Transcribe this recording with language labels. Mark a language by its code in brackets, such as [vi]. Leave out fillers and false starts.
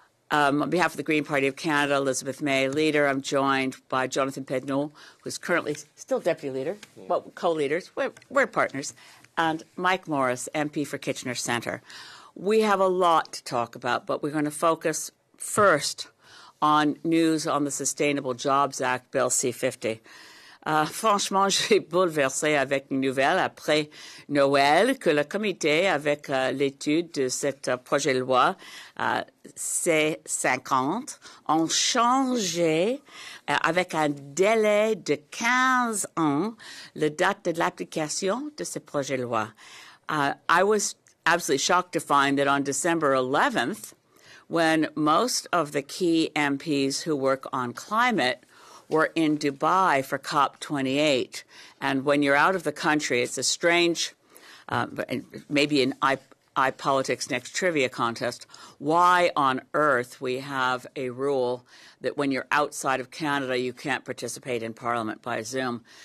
[en] On behalf of the Green Party of Canada, Elizabeth May, leader, I'm joined by Jonathan Pedneault, who's currently still deputy leader, well, co-leaders, we're partners, and Mike Morrice, MP for Kitchener Centre. We have a lot to talk about, but we're going to focus first on news on the Sustainable Jobs Act, Bill C-50. [fr] Franchement, j'ai bouleversé avec une nouvelle après Noël que le comité, avec l'étude de ce projet de loi C-50, ont changé avec un délai de 15 ans la date de l'application de ce projet de loi. [en] I was absolutely shocked to find that on December 11th, when most of the key MPs who work on climate were in Dubai for COP28. And when you're out of the country, it's a strange, maybe an iPolitics Next Trivia contest, why on earth we have a rule that when you're outside of Canada, you can't participate in Parliament by Zoom.